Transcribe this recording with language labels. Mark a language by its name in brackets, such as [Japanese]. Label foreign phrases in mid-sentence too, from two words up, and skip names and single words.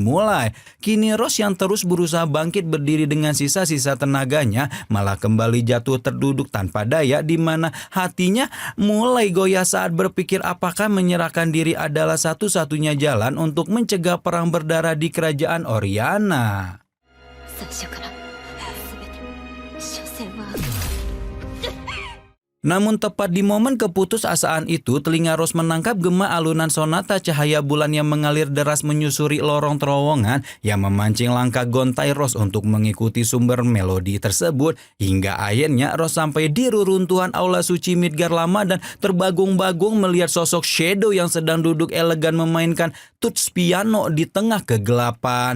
[Indonesian] Kini Rose yang terus berusaha bangkit berdiri dengan sisa-sisa tenaganya malah kembali jatuh terduduk tanpa daya, di mana hatinya mulai goyah saat berpikir apakah menyerahkan diri adalah satu-satunya jalan untuk mencegah perang berdarah di kerajaan Oriana. [Japanese] 最初から全て所詮は [Indonesian] Namun tepat di momen keputusasaan itu, telinga Rose menangkap gema alunan sonata cahaya bulan yang mengalir deras menyusuri lorong terowongan yang memancing langkah gontai Rose untuk mengikuti sumber melodi tersebut. Hingga akhirnya Rose sampai di reruntuhan aula suci Midgar lama dan terbagung-bagung melihat sosok Shadow yang sedang duduk elegan memainkan tuts piano di tengah kegelapan.